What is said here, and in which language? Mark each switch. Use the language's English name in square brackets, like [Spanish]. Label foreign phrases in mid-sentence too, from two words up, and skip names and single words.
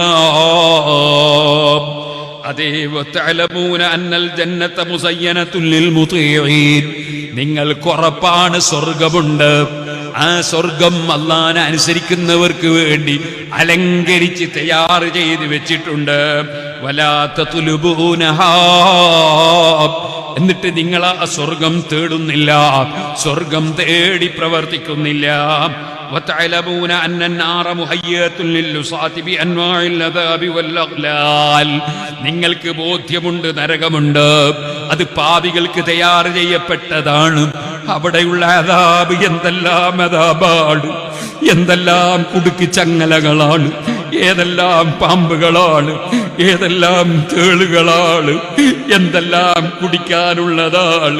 [Malayalam] അതേ [Arabic] وتعلمون أن الجنة مزينة للمطيعين, [Malayalam] നിങ്ങൾക്ക് ഉറപ്പാണ് സ്വർഗ്ഗമുണ്ട്, ആ സ്വർഗം അല്ലാഹുവിനെ അനുസരിക്കുന്നവർക്ക് വേണ്ടി അലങ്കരിച്ച് തയ്യാർ ചെയ്ത് വെച്ചിട്ടുണ്ട്. [Arabic] ولا تطلبونها, [Malayalam] എന്നിട്ട് നിങ്ങൾ ആ സ്വർഗം തേടുന്നില്ല, സ്വർഗം തേടി പ്രവർത്തിക്കുന്നില്ല. [Arabic] وتعلمون أن النار مهيئة للعصاة بأنواع العذاب والأغلال, [Malayalam] നിങ്ങൾക്ക് ബോധ്യമുണ്ട് നരകമുണ്ട്, അത് പാപികൾക്ക് തയ്യാർ ചെയ്യപ്പെട്ടതാണ്. അവിടെയുള്ള അദാബ് എന്തെല്ലാം അദാബാണ്, എന്തെല്ലാം കുടുക്കി ചങ്ങലകളാണ്, ഏതെല്ലാം പാമ്പുകളാണ്, ഏതെല്ലാം തേളുകളാണ്, എന്തെല്ലാം കുടിക്കാനുള്ളതാണ്.